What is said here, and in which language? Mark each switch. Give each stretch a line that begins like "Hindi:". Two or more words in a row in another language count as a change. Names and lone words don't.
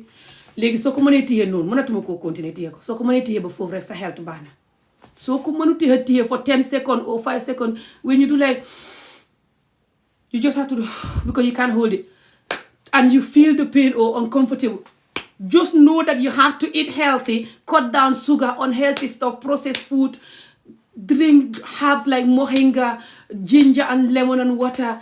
Wolof: Léegi soo ko mënee téye noonu mënatuma koo continuer téye ko soo ko mënee téye ba foofu rek sa health baax na soo ko mënu téye
English: for 10 seconds or 5 seconds when you do like you just have to do because you can't hold it and you feel the pain or uncomfortable. Just know that you have to eat healthy, cut down sugar, unhealthy stuff, processed food, drink herbs like moringa, ginger and lemon and water.